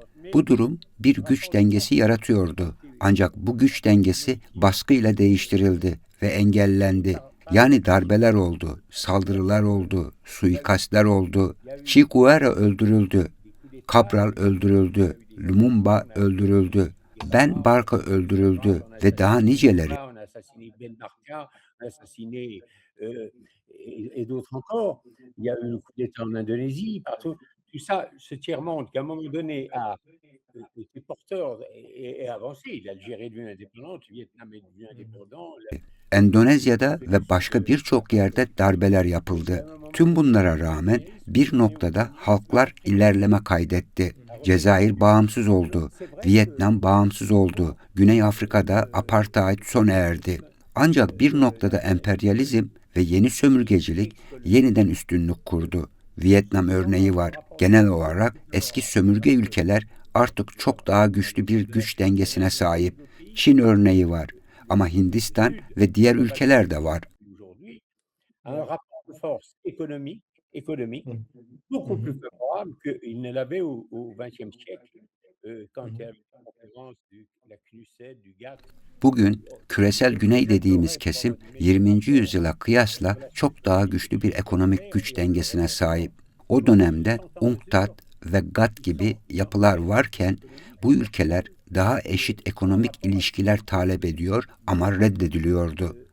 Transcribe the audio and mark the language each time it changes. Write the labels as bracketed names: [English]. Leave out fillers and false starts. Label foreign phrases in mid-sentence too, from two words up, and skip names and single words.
[Turkish] Bu durum bir güç dengesi yaratıyordu. Ancak bu güç dengesi baskıyla değiştirildi ve engellendi. Yani darbeler oldu, saldırılar oldu, suikastler oldu. Che Guevara öldürüldü, Cabral öldürüldü, Lumumba öldürüldü, Ben Barka öldürüldü ve daha niceleri. [French] on a assassiné Ben Barka, on a assassiné et d'autres encore. Il y a eu le coup d'État en Indonésie, partout. Tout ça, ce tiers-monde qui à un moment donné a été porteur et avancé. L'Algérie est devenue indépendante, le Vietnam est devenu indépendant. [Turkish] Endonezya'da ve başka birçok yerde darbeler yapıldı. Tüm bunlara rağmen bir noktada halklar ilerleme kaydetti. Cezayir bağımsız oldu, Vietnam bağımsız oldu, Güney Afrika'da apartheid sona erdi. Ancak bir noktada emperyalizm ve yeni sömürgecilik yeniden üstünlük kurdu. Vietnam örneği var. Genel olarak eski sömürge ülkeler artık çok daha güçlü bir güç dengesine sahip. Çin örneği var. Ama Hindistan ve diğer ülkeler de var. [French] Aujourd'hui, un rapport de force économique beaucoup plus favorable qu'il ne l'avait au XXe siècle, quand il y avait la conférence de la CNUSED, du GATT. [Turkish] Bugün küresel güney dediğimiz kesim 20. yüzyıla kıyasla çok daha güçlü bir ekonomik güç dengesine sahip. O dönemde UNCTAD ve GATT gibi yapılar varken bu ülkeler daha eşit ekonomik ilişkiler talep ediyor ama reddediliyordu.